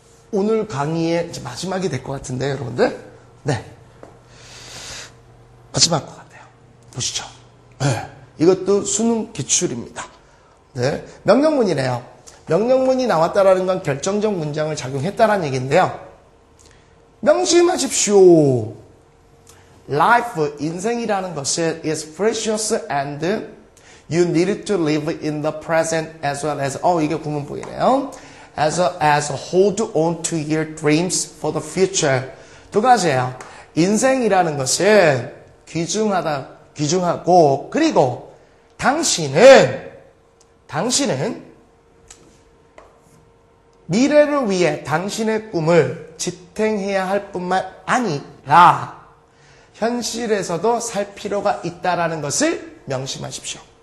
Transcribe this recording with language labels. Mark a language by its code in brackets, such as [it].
[ko] 오늘 강의의 이제 마지막이 될 것 같은데요, 여러분들. 네. 마지막 것 같아요. 보시죠. 네. 이것도 수능 기출입니다. 네. 명령문이네요. 명령문이 나왔다라는 건 결정적 문장을 작용했다라는 얘기인데요. 명심하십시오. [en] Life, [ko] 인생이라는 것은 [en] is precious and you need to live in the present as well as, [ko] 이게 구문보이네요. [en] As well as hold on to your dreams for the future. [ko] 두 가지예요. 인생이라는 것은 귀중하고, 그리고 당신은 미래를 위해 당신의 꿈을 지탱해야 할 뿐만 아니라 현실에서도 살 필요가 있다라는 것을 명심하십시오.